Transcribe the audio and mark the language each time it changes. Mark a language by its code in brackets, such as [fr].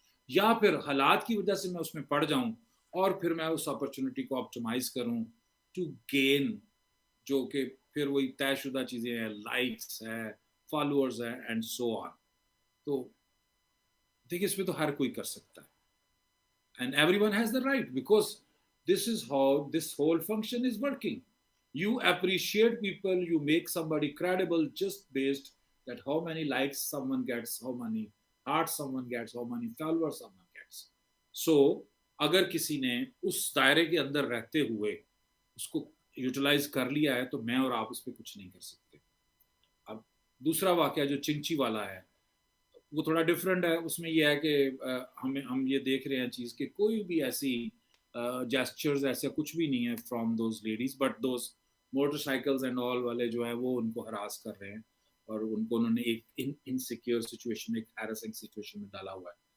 [ur] یا پھر حالات کی وجہ سے میں اس میں پڑ جاؤں اور پھر میں اس اپرچونٹی کو آپٹیمائز کروں ٹو گین، جو کہ پھر وہی طے شدہ چیزیں ہیں، لائکس ہے، فالوورز ہیں اینڈ سو آن. تو دیکھیے اس میں تو ہر کوئی کر سکتا ہے. [en] And everyone has the right, because this is how this whole function is working. You appreciate people, you make somebody credible just based that how many likes someone gets, how many hearts someone gets, how many followers someone gets. [ur] So اگر کسی نے اس دائرے کے اندر رہتے ہوئے اس کو utilise کر لیا ہے تو میں اور آپ اس پہ کچھ نہیں کر سکتے. اب دوسرا واقعہ جو چنچی والا ہے وہ تھوڑا ڈفرینٹ ہے. اس میں یہ ہے کہ ہم یہ دیکھ رہے ہیں چیز کہ کوئی بھی ایسی جیسچرز ایسا کچھ بھی نہیں ہے [en] from those ladies, but those motorcycles and all [ur] والے جو ہیں وہ ان کو ہراس کر رہے ہیں اور ان کو انہوں نے ایک انسیکیور سچویشن، ایک ہیرسنگ سچویشن میں ڈالا ہوا ہے.